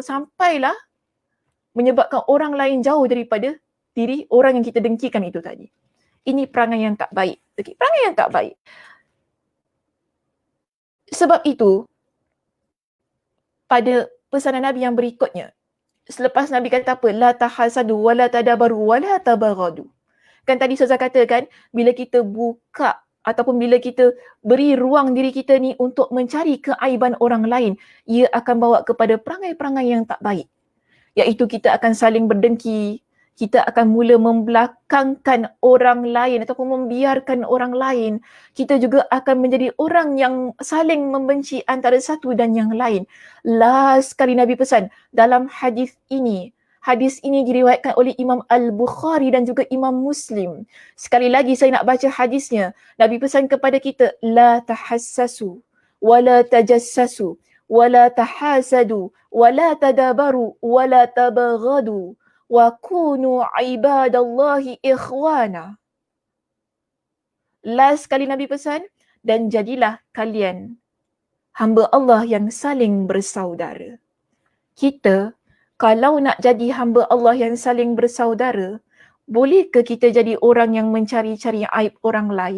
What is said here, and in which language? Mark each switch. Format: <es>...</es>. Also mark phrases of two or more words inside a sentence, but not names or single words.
<ms>Sampailah menyebabkan orang lain jauh daripada diri orang yang kita dengkikan itu tadi. Ini perangai yang tak baik. Okay, perangai yang tak baik. Sebab itu, pada pesanan Nabi yang berikutnya, selepas Nabi kata apa?</ms> <ar>لا تحاسدوا ولا تدابروا ولا تباغضوا.</ar> <ms>Kan tadi Ustazah katakan, bila kita buka ataupun bila kita beri ruang diri kita ni untuk mencari keaiban orang lain, ia akan bawa kepada perangai-perangai yang tak baik. Iaitu kita akan saling berdengki, kita akan mula membelakangkan orang lain ataupun membiarkan orang lain. Kita juga akan menjadi orang yang saling membenci antara satu dan yang lain. Last kali Nabi pesan dalam hadis ini. Hadis ini diriwayatkan oleh Imam Al-Bukhari dan juga Imam Muslim. Sekali lagi saya nak baca hadisnya. Nabi pesan kepada kita,</ms> <ar>لا تحسسوا ولا تجسسوا ولا تحاسدوا ولا تدابروا ولا تباغضوا. وكونوا عباد الله إخوانا.</ar> <ms>Last kali Nabi pesan, dan jadilah kalian hamba Allah yang saling bersaudara. Kita kalau nak jadi hamba Allah yang saling bersaudara, boleh ke kita jadi orang yang mencari-cari aib orang lain?</ms>